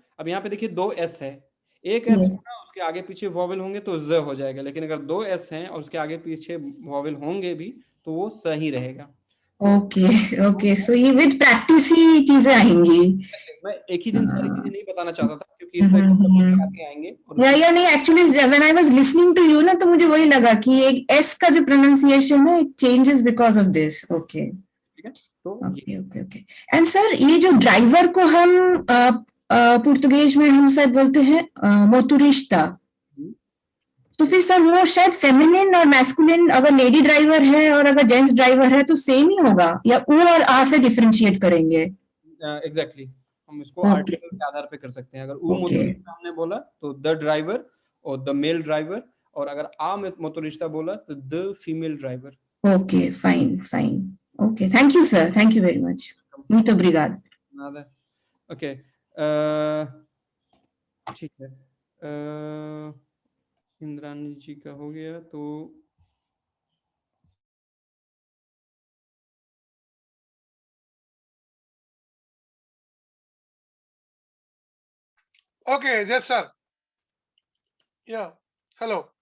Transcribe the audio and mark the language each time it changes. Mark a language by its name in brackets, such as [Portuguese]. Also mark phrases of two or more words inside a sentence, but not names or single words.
[Hindi] अब यहाँ पे देखिए दो एस है, एक एस होगा, उसके आगे पीछे वॉवेल होंगे तो ज हो जाएगा, लेकिन अगर दो एस हैं और उसके आगे पीछे वॉवेल होंगे भी तो वो सही रहेगा। [English] okay so [Hindi] ये [English] with practice [Hindi] ही चीजें आएंगी। मैं एक ही दिन सारी चीजें नहीं बताना चाहता था क्योंकि इस तरह के आगे आएंगे। या नहीं, [English] actually when I was listening to you [Hindi] ना, तो मुझे वही लगा कि एक एस का जो प्रोनाउंसिएशन है, [English] it changes because of this. okay okay. and sir, [Hindi] ये जो ड्राइवर को हम पुर्तगाली में हम शायद बोलते हैं मोटरिस्टा, तो फिर सर वो शायद फेमिनिन और मैस्कुलिन, अगर [English] lady driver [Hindi] है और अगर [English] gents driver [Hindi] है तो सेम ही होगा, या उ और आ से डिफरेंशिएट करेंगे? एग्जैक्टली हम इसको आर्टिकल के आधार पे कर सकते हैं। अगर उ मोटरिस्टा हमने बोला तो [English] the driver [Hindi] और [English] the male driver, [Hindi] और अगर आ मोटरिस्टा बोला तो [English] the female driver. okay fine. okay, thank you sir, thank you very much. [Portuguese] muito obrigado। [Hindi] nada ओके, ठीक है। इंद्रानी जी का हो गया तो [English] okay yes sir, yeah hello.